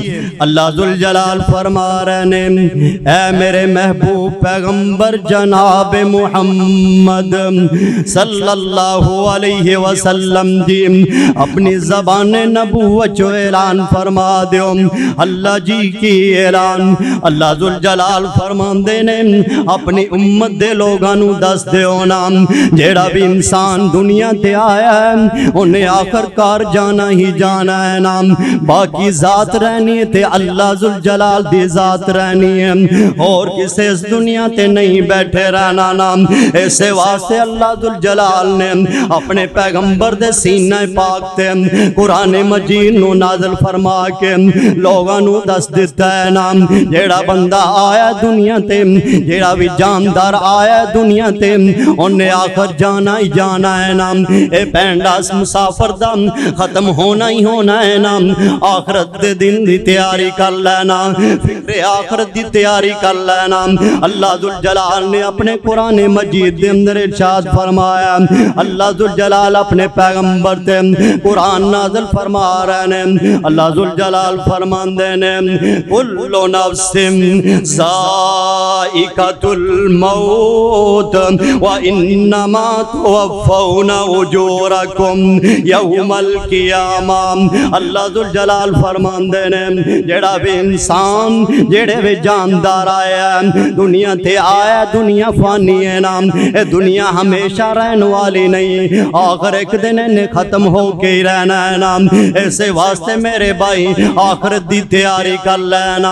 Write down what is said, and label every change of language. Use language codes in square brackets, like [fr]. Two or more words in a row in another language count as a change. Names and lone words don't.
[ur] اللہ ذوالجلال فرما رہے ہیں، اے میرے محبوب پیغمبر جناب محمد [ar] صلی اللہ علیہ وسلم [ur] جی، اپنی زبان نبوت جو اعلان فرما دیو، اللہ جی کی اعلان۔ [pa] اللہ ذوالجلال فرمان دینے اپنی امت دے لوگانو دس دیو نام، جیڑا بھی انسان دنیا تے آیا ہے انہیں آخر کار جانا ہی جانا ہے نام، باقی ذات رہنی تے اللہ ذوالجلال دی ذات رہنی ہے، اور کسے اس دنیا تے نہیں بیٹھے رہنا نام۔ ایسے واسطے اللہ ذوالجلال نے اپنے پیغمبر دے سینہ پاک تے قرآن مجید نو نازل فرما کے لوگانو دس دیتا ہے نام، جیڑا بندہ آیا دنیا تے، جیڑا بھی جاندار آیا دنیا تے، انہیں آخر جانا ہی جانا ہے نام۔ اے پینڈاس مسافر دا ختم ہونا ہی ہونا ہے نام۔ آخرت دے دن دی تیاری کر لینا، فکر آخرت دی تیاری کر لینا۔ [ur] اللہ ذوالجلال نے اپنے قرآن مجید دے اندر ارشاد فرمایا، اللہ ذوالجلال اپنے پیغمبر تے قرآن نازل فرما رہے ہیں۔ [pa] اللہ ذوالجلال فرمان دینے، [ar] کل نفس ذائقۃ الموت وَإِنَّمَا تُوَفَّوْنَ أُجُورَكُمْ يَوْمَ الْقِيَامَةِ۔ [pa] اللہ ذوالجلال فرمان دینے، جیڑا بھی انسان جیڑے بھی جاندار آیا دنیا تے آیا، دنیا فانی ہے نام، اے دنیا ہمیشہ رہن والی نہیں، آخر ایک دن انہیں ختم ہو کے ہی رہنا ہے نام۔ ایسے واسطے میرے بھائی آخرت دی تیاری کر لینا۔